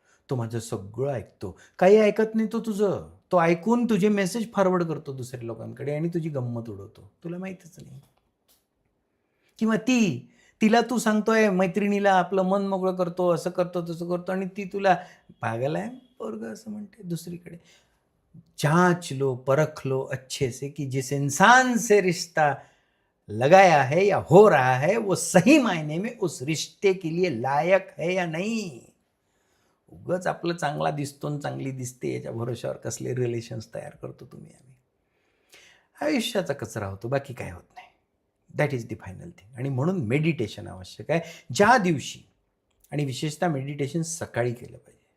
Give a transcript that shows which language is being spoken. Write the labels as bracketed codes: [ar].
[mr] तो माझं सगळं ऐकतो. काही ऐकत नाही तो तुझं. तो ऐकून तुझे मेसेज फॉरवर्ड करतो दुसऱ्या लोकांकडे आणि तुझी गंमत उडवतो. तुला माहीतच नाही. किंवा तिला तू सांगतोय मैत्रिणीला आपलं मन मोकळं करतो, असं करतो, तसं करतो आणि ती तुला पागल आहे पोरगं असं म्हणते दुसरीकडे. [hi] जांच लो, परख लो अच्छे से कि जिस इंसान से रिश्ता लगाया है या हो रहा है वो सही मायने में उस रिश्ते के लिए लायक है या नहीं. [mr] उगाच आपलं चांगला दिसतो आणि चांगली दिसते याच्या भरोश्यावर कसले रिलेशन्स तयार करतो तुम्ही आम्ही. आयुष्याचा कचरा होतो, बाकी काय होत नाही. [en] That is the final thing. [mr] आणि म्हणून मेडिटेशन आवश्यक आहे. ज्या दिवशी, आणि विशेषतः मेडिटेशन सकाळी केलं पाहिजे.